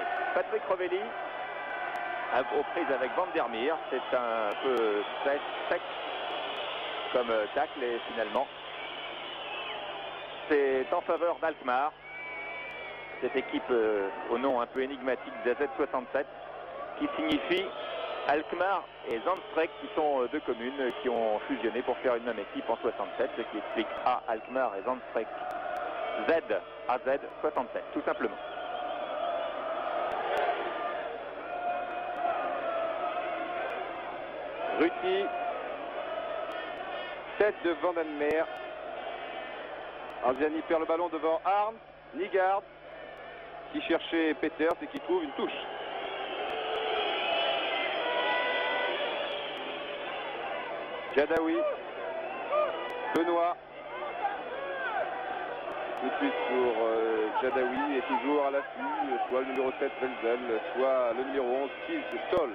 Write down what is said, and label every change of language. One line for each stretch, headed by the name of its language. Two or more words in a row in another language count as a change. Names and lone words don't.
French: Patrick Revelli aux prises avec Van der Meer, c'est un peu sec comme tacle et finalement c'est en faveur d'Alkmaar, cette équipe au nom un peu énigmatique d'AZ67 qui signifie Alkmaar et Zandstreek, qui sont deux communes qui ont fusionné pour faire une même équipe en 67, ce qui explique A, Alkmaar et Zandstreek, Z, AZ 67, tout simplement. Ruti, tête de Van der Meer. Anziani perd le ballon devant Arndt, Nygaard qui cherchait Peters et qui trouve une touche. Jadaoui, Benoît, tout de suite pour Jadaoui et toujours à l'affût, soit le numéro 7 Welzel, soit le numéro 11 Kiz Toll.